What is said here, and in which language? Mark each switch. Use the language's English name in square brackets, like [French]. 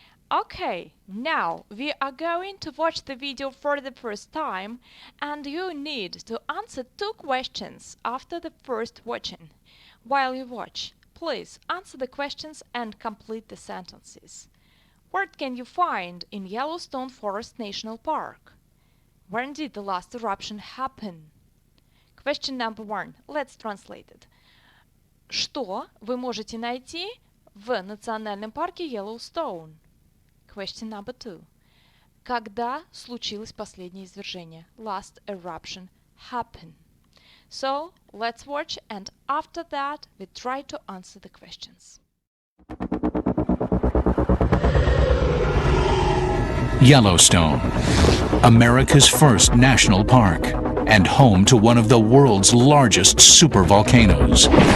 [English] Okay, now we are going to watch the video for the first time, and you need to answer two questions after the first watching. While you watch, please answer the questions and complete the sentences. What can you find in Yellowstone Forest National Park? When did the last eruption happen? Question number 1. Let's translate it. [Russian] Что вы можете найти в национальном парке Yellowstone? [English] Question number 2. [Russian] Когда случилось последнее извержение? [English] Last eruption happened. So, let's watch, and after that, we try to answer the questions. Yellowstone, America's first national park, and home to one of the world's largest supervolcanoes.